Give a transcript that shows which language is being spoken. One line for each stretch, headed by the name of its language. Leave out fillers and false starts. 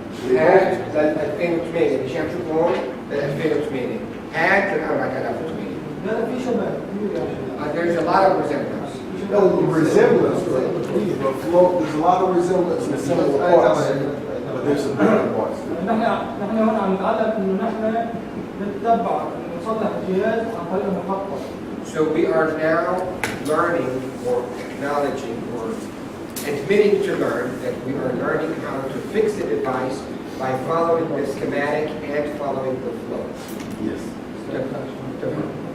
Arabic: هاد لل 2008 اللي شايف شوفوا هون لل 2008 هاد لل 4008 لا في شباب
English: There's a lot of resemblance. no resemblance, but flow. There's a lot of resemblance in similar parts, but there's some different parts.
Arabic: نحن هون عم نتعلم انه نحن نتبع نصلح الجهاز عن طريق المحطة.
English: So we are now learning or acknowledging or admitting to learn that we are learning how to fix the device by following the schematic and following the flow. Yes.
Arabic: تمام.